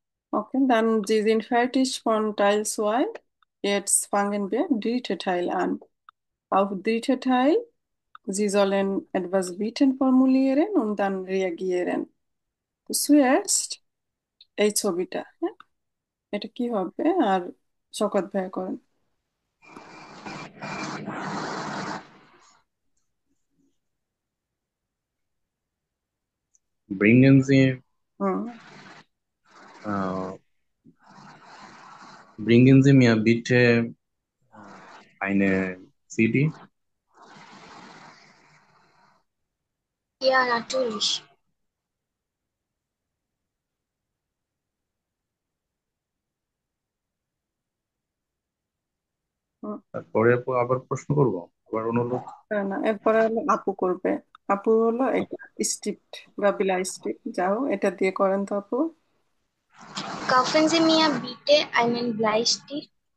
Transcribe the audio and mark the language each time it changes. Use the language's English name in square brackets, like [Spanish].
[German] Okay, dann Sie sind fertig von Teil 2. Jetzt fangen wir dritte Teil an. Auf dritte Teil, Sie sollen etwas Bitten formulieren und dann reagieren. [Bangla] তো zuerst এই ছবিটা, হ্যাঁ, এটা কি হবে? আর শওকত ভাইয়া করেন। [German] Bringen Sie হুম। Bringen Sie mir bitte eine CD. Ja, natürlich. হুম, [Bangla] তারপরে আপু আবার প্রশ্ন করব, আবার অনুরোধ। না এরপরে হলো আপু করবে। আপু হলো এটা স্টিপ্ট বা বিলাইস্টিক, যাও এটা দিয়ে করেন তো আপু। [German] Kaufen Sie mir bitte einen Bleistift.